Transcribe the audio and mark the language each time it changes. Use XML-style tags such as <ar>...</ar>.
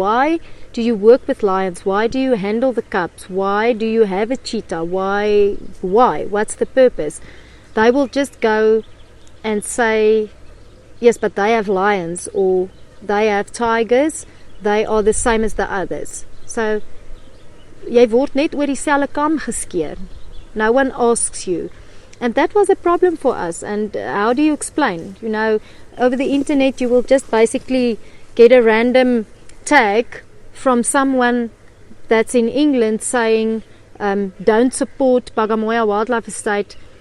<en>Why do you work with lions? Why do you handle the cubs? Why do you have a cheetah? Why? What's the purpose? They will just go and say, yes, but they have lions, or they have tigers. They are the same as the others.</en> <af>So jy word net oor dieselfde kam geskeer.</af> <en>No one asks you. And that was a problem for us. And how do you explain? You know, over the internet you will just basically get a random tag from someone that's in England saying, don't support Bagamoyo Wildlife Estate.</en>